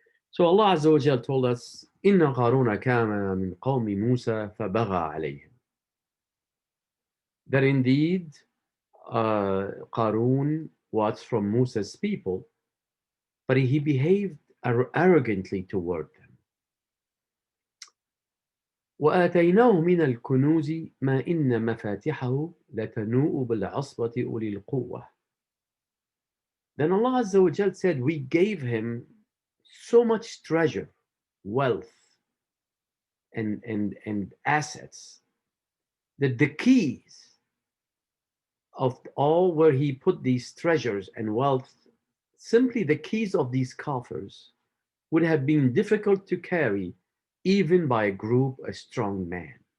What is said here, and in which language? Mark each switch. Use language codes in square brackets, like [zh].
[en] So Allah Azza wa Jal told us, [ar] "Inna Qaruna kana min qawmi Musa fabagha alayhim." [en] That indeed, Qarun was from Musa's people, but he behaved arrogantly toward them. [ar] وآتيناه من الكنوز ما إن مفاتحه لتنوء بالعصبة أولي القوة. [en] Then Allah Azza wa Jal said, we gave him so much treasure, wealth, and assets, that the keys of all where he put these treasures and wealth, simply the keys of these coffers, would have been difficult to carry even by a group, a strong man.